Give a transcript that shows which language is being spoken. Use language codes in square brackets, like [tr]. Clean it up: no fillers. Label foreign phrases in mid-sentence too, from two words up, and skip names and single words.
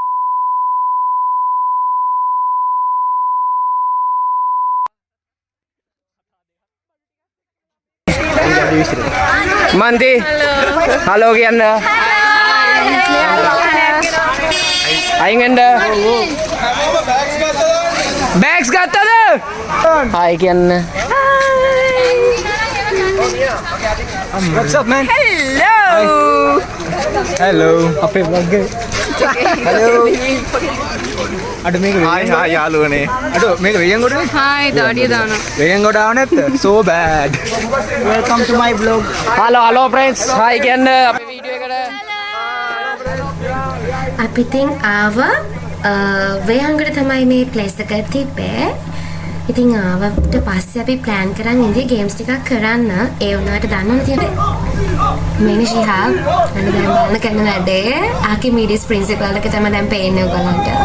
[si] මන්දි හලෝ කියන්න. අයින් වෙන්න. බෑග්ස් ගත්තද? හායි කියන්න. [en] What's up, man? Hello. Hello. [si] අපේ vlog එක. Hello. අද මේක Hi යාළුවනේ. අද මේක වෙයන් ගොඩනේ? Hi, දාඩිය දානවා. වෙයන් ගොඩ ආව නැත්ද? [en] So bad. Welcome to my vlog. Hello friends. [si] Hi කියන්න අපේ වීඩියෝ එකට. අපි ඉතින් ආවා වේයන්ගොඩ තමයි මේ ප්ලේස් එක තිබ්බේ. ඉතින් ආවට පස්සේ අපි ප්ලෑන් කරන් ඉඳී ගේම්ස් ටිකක් කරන්න. ඒ වුණාට දන්නවනේ තියෙන්නේ මේනි ශිහාබ් අන්න දැන් බලන්න කරන වැඩේ [en] Archimedes principle [si] එක තමයි දැන් පේන්නේ ඔයගලන්ට.